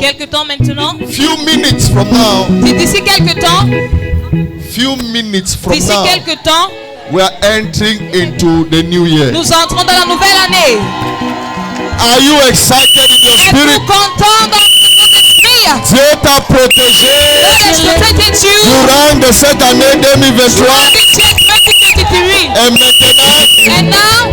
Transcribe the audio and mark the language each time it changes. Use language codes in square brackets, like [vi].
[fr] Quelque temps maintenant, [en] few minutes from now, [fr] d'ici quelque temps, d'ici [en] now, [fr] quelque temps, [en] we are entering into the new year. [fr] nous entrons dans la nouvelle année. [en] Are you excited in your [fr] Êtes-vous [en] spirit? [fr] content dans votre esprit? Dieu t'a protégé [en] God has protected you [fr] durant de cette année 2023 [en] throughout this year 2023. [fr] et maintenant [en] And now,